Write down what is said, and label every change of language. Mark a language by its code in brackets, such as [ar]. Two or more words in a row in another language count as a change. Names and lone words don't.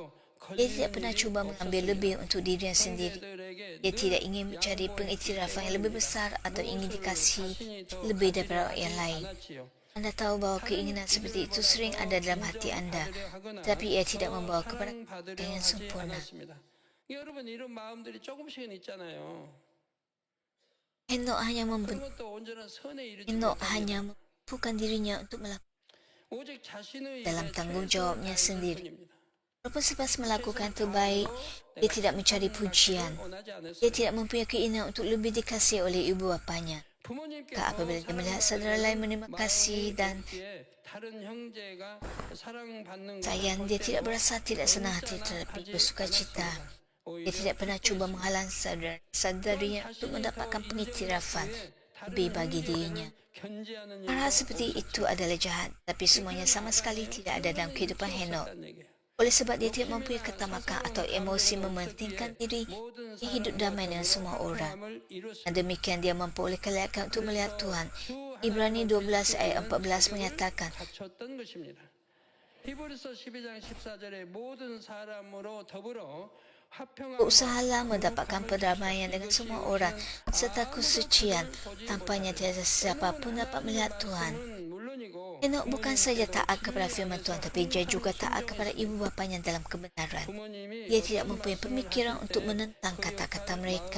[ms] Dia tidak pernah cuba mengambil lebih untuk dirinya sendiri. Dia tidak ingin mencari pengiktirafan yang lebih besar atau ingin dikasihi lebih daripada yang lain. Anda tahu bahawa keinginan seperti itu sering ada dalam hati anda, tetapi ia tidak membawa kepada yang sempurna. [ko] 여러분 이런 마음들이 조금씩은 있잖아요. [ms] Henok hanya [ko] 그것도 온전한 선에 이르지 [ms] memampukan dirinya untuk melakukan [ko] 오직 자신의 [ms] dalam [ko] 일에 [ms] tanggungjawabnya [ko] 최선을 [ms] sendiri. [ko] 다하는 뿐입니다. [ms] Walaupun selepas melakukan terbaik, dia tidak mencari pujian. Dia tidak mempunyai keinginan untuk lebih dikasihi oleh ibu bapanya. [ko] 부모님께서 [ms] Apabila dia melihat saudara lain menerima kasih dan [ko] 다른 형제가 사랑받는 [ms] sayang, dia tidak berasa tidak senang hati tetapi bersuka cita. Dia tidak pernah cuba menghalang saudarinya untuk mendapatkan pengiktirafan lebih bagi dirinya. Hal seperti itu adalah jahat, tapi semuanya sama sekali tidak ada dalam kehidupan Henok. Oleh sebab dia tidak mempunyai ketamakan atau emosi mementingkan diri, dia hidup damai dengan semua orang. Dan demikian dia mampu oleh kelayakan untuk melihat Tuhan. Ibrani 12 ayat 14 menyatakan, [ko] 히브리서 12장 14절에 모든 사람으로 더불어 [ms] berusahalah mendapatkan perdamaian dengan semua orang serta kesucian. Tampaknya tiada siapa pun dapat melihat Tuhan. Henok bukan saja taat kepada firman Tuhan, tapi dia juga taat kepada ibu bapanya dalam kebenaran. Dia tidak mempunyai pemikiran untuk menentang kata-kata mereka.